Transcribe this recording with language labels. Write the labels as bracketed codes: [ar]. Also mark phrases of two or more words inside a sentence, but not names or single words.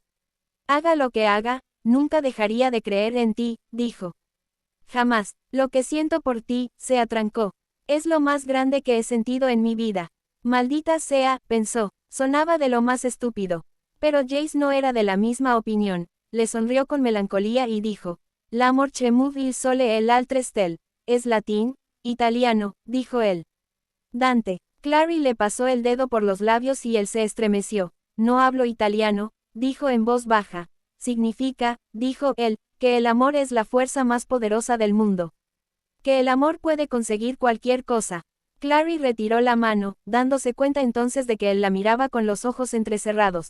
[es] Haga lo que haga, nunca dejaría de creer en ti, dijo. Jamás. Lo que siento por ti, se atrancó. Es lo más grande que he sentido en mi vida. Maldita sea, pensó, sonaba de lo más estúpido. Pero Jace no era de la misma opinión. Le sonrió con melancolía y dijo, [it] L'amor che muove il sole e l'altre stelle. [es] ¿Es latín? Italiano, dijo él. Dante. Clary le pasó el dedo por los labios y él se estremeció. No hablo italiano, dijo en voz baja. Significa, dijo él, que el amor es la fuerza más poderosa del mundo. Que el amor puede conseguir cualquier cosa. Clary retiró la mano, dándose cuenta entonces de que él la miraba con los ojos entrecerrados.